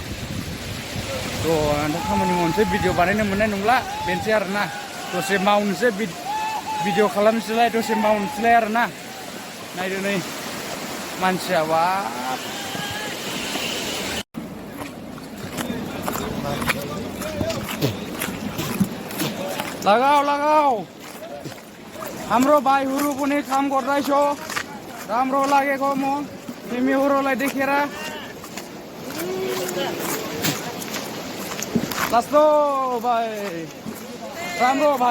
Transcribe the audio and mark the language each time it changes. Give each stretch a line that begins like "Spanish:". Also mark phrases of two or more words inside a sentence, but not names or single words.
Bodo: नोंथां खामानि मावनोसै भिडिअ बानायनो मोननाय नंला बेनोसै आरोना दसे मावनोसै भिडिअ खालामनोसैलाय दसे मावनोसैलाय आरोना नायदो नै मानसिया बाब
Nepali: लगाओ हाम्रो भाइहरू पनि काम गर्दैछ राम्रो लागेको म तिमीहरूलाई देखेर लास्तो भाइ राम्रो